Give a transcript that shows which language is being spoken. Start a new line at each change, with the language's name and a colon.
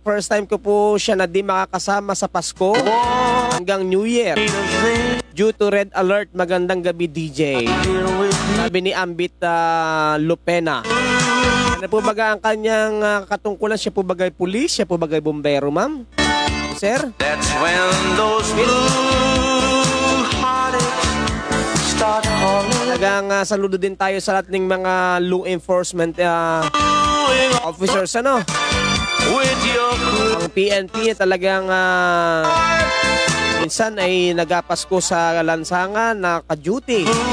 Filipino: First time ko po siya na di makakasama sa Pasko hanggang New Year. Due to red alert, magandang gabi DJ. Sabi ni Ambit Lopena. Ano po baga ang kanyang katungkulan? Siya po bagay pulis? Siya po bagay bombero, ma'am? Sir?
English: That's when those blue heartaches start calling.
Filipino: Talagang saludo din tayo sa lahat ng mga law enforcement officers, ano? Ang PNP talagang minsan ay nagapasko sa lansangan na ka-duty.